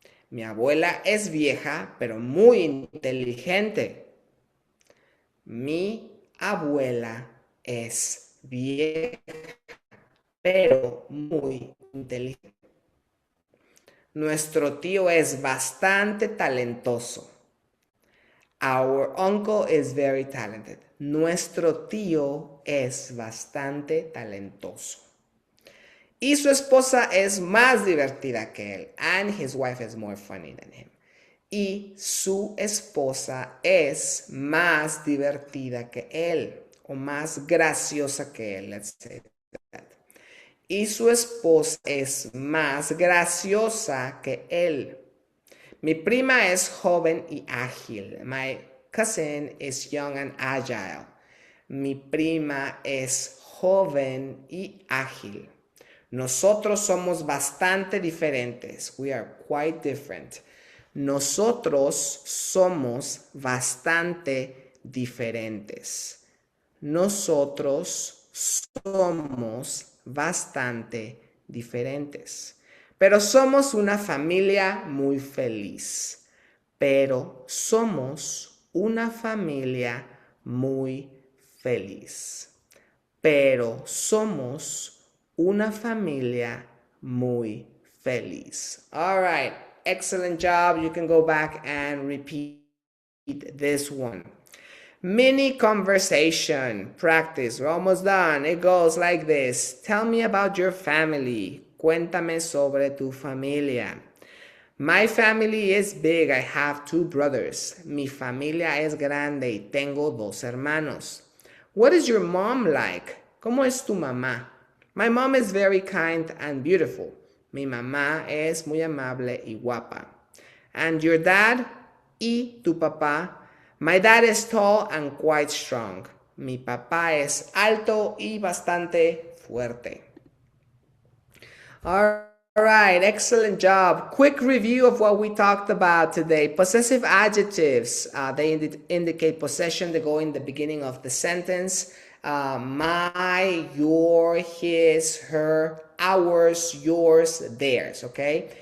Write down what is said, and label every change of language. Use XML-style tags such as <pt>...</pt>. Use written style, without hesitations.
<es>Mi abuela es vieja, pero muy inteligente. Mi abuela es vieja, pero muy inteligente. Nuestro tío es bastante talentoso.</es> <en>Our uncle is very talented.</en> <es>Nuestro tío es bastante talentoso. Y su esposa es más divertida que él.</es> <en>And his wife is more funny than him.</en> <es>Y su esposa es más divertida que él. O más graciosa que él.</es> <en>Let's say that.</en> <es>Y su esposa es más graciosa que él. Mi prima es joven y ágil.</es> <en>My cousin is young and agile.</en> <es>Mi prima es joven y ágil. Nosotros somos bastante diferentes.</es> <en>We are quite different.</en> <es>Nosotros somos bastante diferentes. Nosotros somos bastante diferentes. Pero somos una familia muy feliz. Pero somos una familia muy feliz. Pero somos una familia muy feliz.</es> <en>All right, excellent job. You can go back and repeat this one. Mini conversation practice. We're almost done. It goes like this. Tell me about your family.</en> <es>Cuéntame sobre tu familia.</es> <en>My family is big. I have 2 brothers.</en> <es>Mi familia es grande y tengo 2 hermanos.</es> <en>What is your mom like?</en> <es>¿Cómo es tu mamá?</es> <en>My mom is very kind and beautiful.</en> <es>Mi mamá es muy amable y guapa.</es> <en>And your dad?</en> <es>¿Y tu papá?</es> <en>My dad is tall and quite strong.</en> <es>Mi papá es alto y bastante fuerte.</es> <en>All right, excellent job. Quick review of what we talked about today. Possessive adjectives, they indicate possession. They go in the beginning of the sentence. My, your, his, her, ours, yours, theirs, okay?</en>